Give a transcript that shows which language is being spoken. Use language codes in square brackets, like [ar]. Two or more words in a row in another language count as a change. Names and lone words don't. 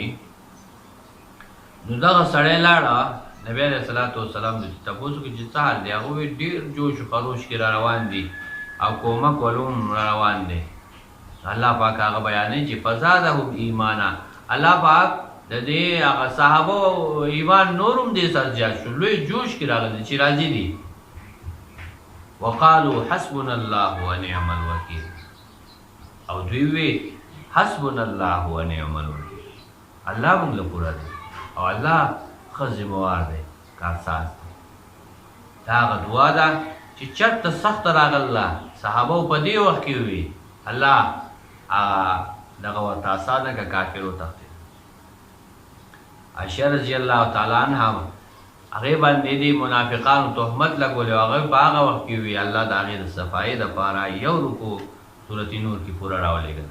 [ps] نو دغه سړی لاړه نبی [ar] علیه صلات وسلام [ps] د تپوس وکړي چې څه حال دی، هغه وایي ډېر جوش و خروش کې را روان دي او کومک ولوم را روان دی. الله پاک هغه بیانوي چې [ar] فزادهم ایمانا، [ps] الله پاک د دې هغه صحابه ایمان نور هم دې سره زیات شو، لوی جوش کې راغلی چې راضي دي. [ar] وقالو حسبنا الله ونعم الوکیل، [ps] او دوی وی [ar] حسبنا الله ونعم الوکیل، [ps] الله موږ له پوره دی او الله ښه ذمهوار دی، کارساز دی. دا هغه دعا ده چې چېرته سخته راغله صحابه په دې وخت کې وي، الله دغه ورته اسانه که کافر وتښتېد. عائشہ [ar] رضی الله تعالی عنها [ps] هغې باندې دې منافقانو تهمت لګولی او هغه په هغه وخت کې وي الله د هغې د صفایۍ دپاره یو رکو سورت نور کې پوره راولېږله.